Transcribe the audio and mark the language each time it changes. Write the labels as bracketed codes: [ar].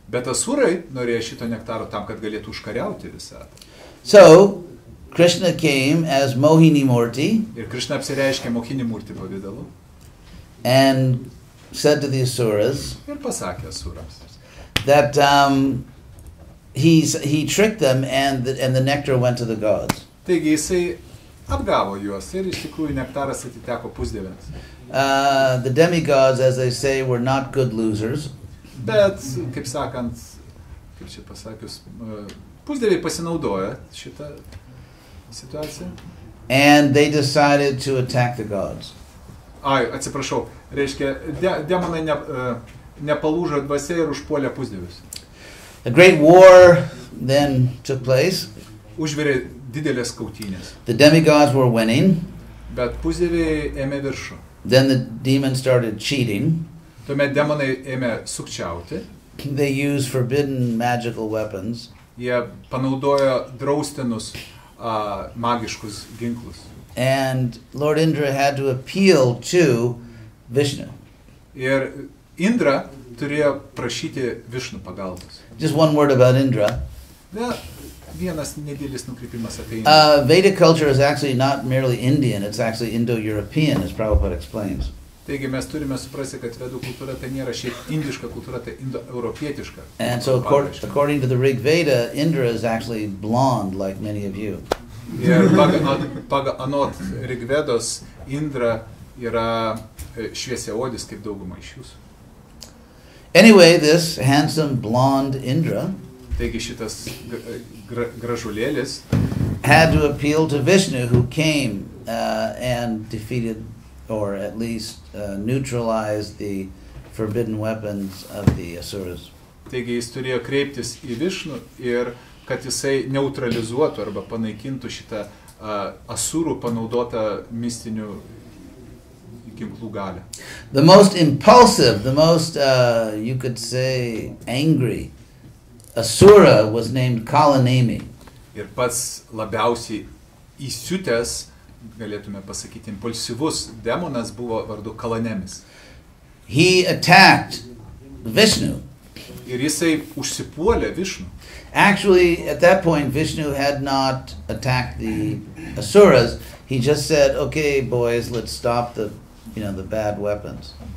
[lt] Bet asurai norėjo šito nektaro tam, kad galėtų užkariauti visatą. [en] So, Krishna came as Mohini Murti. [lt] Ir Krishna apsireiškė Mohini Murti pavidalu. [en] And said to the Asuras. [lt] Ir pasakė asurams. [en] That he tricked them and the nectar went to the gods. [lt] Taigi jisai apgavo juos ir iš tikrųjų nektaras atiteko pusdieviams. [en] The demigods, as they say, were not good losers. [lt] Bet, kaip sakant, kaip čia pasakius, pusdieviai pasinaudojo šitą situaciją. [en] And they decided to attack the gods. [lt] Atsiprašau, reiškia, demonai nepalūžo dvasia ir užpuolė pusdievius. [en] A great war then took place. [lt] Užvirė didelės kautynės. [en] The demigods were winning. [lt] Bet pusdieviai ėmė viršų. [en] Then the demons started cheating. [lt] Tuomet demonai ėmė sukčiauti. [en] They used forbidden magical weapons. [lt] Jie panaudojo draustinus magiškus ginklus. [en] And Lord Indra had to appeal to Vishnu. [lt] Ir Indra turėjo prašyti Višnu pagalbos. [en] Just one word about Indra. [lt] Vienas nedidelis nukrypimas apie Indrą. [en] Vedic culture is actually not merely Indian, it's actually Indo-European, as Prabhupada explains. [lt] Taigi mes turime suprasti, kad vedų kultūra tai nėra šiaip indiška kultūra, tai indo-europietiška. [en] And so according to the Rig Veda, Indra is actually blonde like many of you. [lt] Ir pagal anot Rigvedos, Indra yra šviesiaodis kaip dauguma iš jūsų. [en] Anyway, this handsome blonde Indra [lt] Taigi šitas gražulėlis [en] had to appeal to Vishnu, who came and defeated, or at least neutralized the forbidden weapons of the Asuras. [lt] Taigi jis turėjo kreiptis į Višnu ir kad jisai neutralizuotų arba panaikintų šitą Asurų panaudotą mistinių ginklų galią. [en] The most impulsive, the most, you could say, angry Asura was named Kalanemi. [lt] Ir pats labiausiai įsiutęs, galėtume pasakyti, impulsyvus demonas buvo vardu Kalanemis. [en] He attacked Vishnu. [lt] Ir jisai užsipuolė Višnu. [en] Actually, at that point, Vishnu had not attacked the Asuras. He just said, "Okay, boys, let's stop the bad weapons."